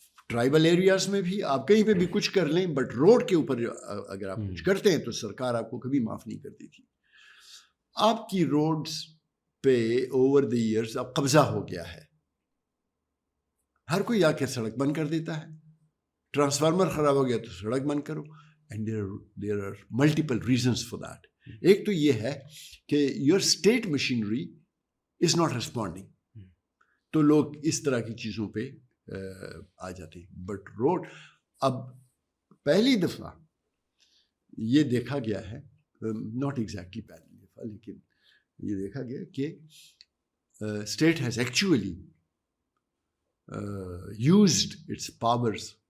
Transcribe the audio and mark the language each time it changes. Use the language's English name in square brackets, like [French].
[Urdu] Tribal areas میں بھی آپ کہیں پہ بھی کچھ کر لیں, بٹ روڈ کے اوپر اگر آپ کچھ کرتے ہیں تو سرکار آپ کو کبھی معاف نہیں کرتی تھی. آپ کی روڈز پہ [English] over the years [Urdu] اب قبضہ ہو گیا ہے, ہر کوئی آ کے سڑک بند کر دیتا ہے. ٹرانسفارمر خراب ہو گیا تو سڑک بند کرو. [English] And there are multiple reasons for that. [Urdu] ایک تو یہ ہے کہ [English] your state machinery is not responding. [Urdu] تو لوگ اس طرح کی چیزوں پہ آ جاتے ہیں. بٹ روڈ, اب پہلی دفعہ یہ دیکھا گیا ہے, [English] not exactly [Urdu] پہلی دفعہ, لیکن یہ دیکھا گیا کہ [English] state has actually used its powers.